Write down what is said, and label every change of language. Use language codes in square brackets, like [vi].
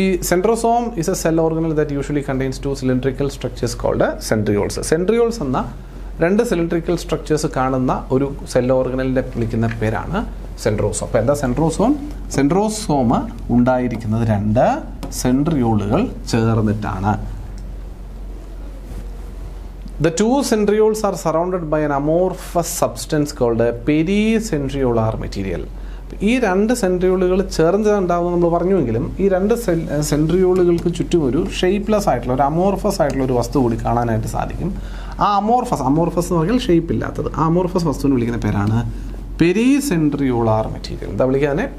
[en] Centrosome is a cell organelle that usually contains 2 cylindrical structures called centrioles. [ml] സെൻട്രിയോൾസ് എന്ന 2 cylindrical structures കാണുന്ന ഒരു cell ഓർഗനലിൻ്റെ വിളിക്കുന്ന പേരാണ് സെൻട്രോസോം. അപ്പോൾ എന്താ സെൻട്രോസോം? സെൻട്രോസോം ഉണ്ടായിരിക്കുന്നത് 2 സെൻട്രിയോളുകൾ ചേർന്നിട്ടാണ്. [en] The two centrioles are surrounded by an amorphous substance called a pericentriolar material. [ml] ഈ രണ്ട് സെൻട്രിയോളുകൾ ചേർന്നുണ്ടാകുമെന്ന് നമ്മൾ പറഞ്ഞുവെങ്കിലും ഈ രണ്ട് സെൻട്രിയോളുകൾക്ക് ചുറ്റും ഒരു ഷേപ്പ്ലെസ് ആയിട്ടുള്ള ഒരു അമോർഫസ് ആയിട്ടുള്ള ഒരു വസ്തു കൂടി കാണാനായിട്ട് സാധിക്കും. ആ അമോർഫസ് എന്ന് പറഞ്ഞാൽ ഷേപ്പ് ഇല്ലാത്തത്, ആ അമോർഫസ് വസ്തുവിന് വിളിക്കുന്ന പേരാണ് പെരിസെൻട്രിയോളാർ മെറ്റീരിയൽ. എന്താ വിളിക്കുക?